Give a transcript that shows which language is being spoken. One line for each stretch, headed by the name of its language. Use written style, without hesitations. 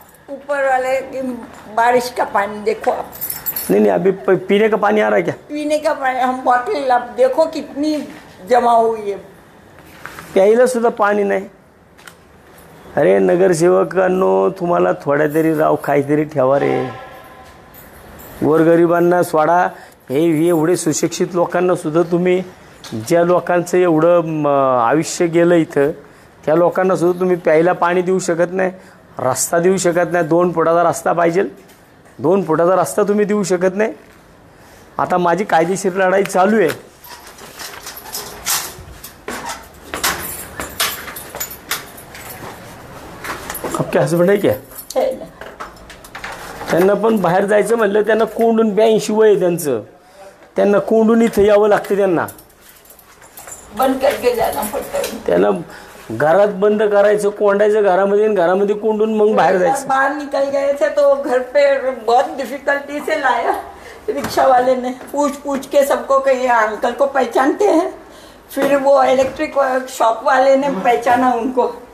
Hindi: ऊपर वाले की बारिश का पानी देखो आप. नहीं अभी पीने का पानी आ रहा है क्या? पीने का पानी हम बॉटल आप देखो कितनी जमा हुई है.
Marathi: प्यायला सुद्धा पाणी नाही. अरे नगरसेवकांनो, तुम्हाला थोड्या तरी राव काहीतरी ठेवा रे. गोरगरिबांना सोडा, हे एवढे सुशिक्षित लोकांना सुद्धा तुम्ही, ज्या लोकांचं एवढं आयुष्य गेलं इथं, त्या लोकांना सुद्धा तुम्ही प्यायला पाणी देऊ शकत नाही, रस्ता देऊ शकत नाही. 2 फुटाचा रस्ता पाहिजे, 2 फुटाचा रस्ता तुम्ही देऊ शकत नाही. आता माझी कायदेशीर लढाई चालू आहे.
Hindi: आपके हस्बंड
Marathi: आहे
Hindi: क्या?
Marathi: त्यांना पण बाहेर जायचं म्हणलं, त्यांना कोंडून 82 वय आहे त्यांचं, त्यांना कोंडून इथं यावं लागतं. त्यांना
Hindi: बंद करके जाना पड़ता है.
Marathi: त्यांना घरात बंद करायचं, कोंडायचं घरामध्ये, घरामध्ये कोंडून मग बाहेर जायचं.
Hindi: बाहर निकल गए थे तो घर पे बहुत डिफिकल्टी से लाया. रिक्शा वाले ने पूछ के सबको कही अंकल को पहचानते हैं. फिर वो इलेक्ट्रिक शॉप वाले ने पहचाना उनको.